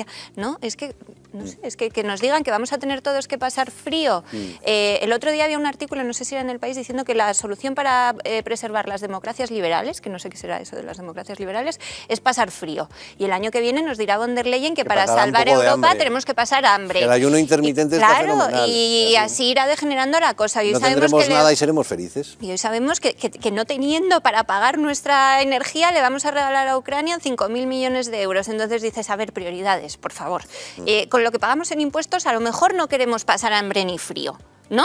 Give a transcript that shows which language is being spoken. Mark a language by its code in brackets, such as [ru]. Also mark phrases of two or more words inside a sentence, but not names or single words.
[es] No, es que, no sé, es que nos digan que vamos a tener todos que pasar frío. El otro día había un artículo, no sé si era en El País, diciendo que la solución para preservar las democracias liberales, que no sé qué será eso de las democracias liberales, es pasar frío. Y el año que viene nos dirá von der Leyen que para salvar Europa tenemos que pasar hambre. El ayuno intermitente está fenomenal. Y así irá degenerando la cosa. Y no tendremos nada y seremos felices. Y hoy sabemos que no teniendo para pagar nuestra energía le vamos a regalar a Ucrania 5.000 millones de euros. Entonces dices, a ver, prioridades, por favor. Con lo que pagamos en impuestos a lo mejor no queremos pasar hambre ni frío, ¿no?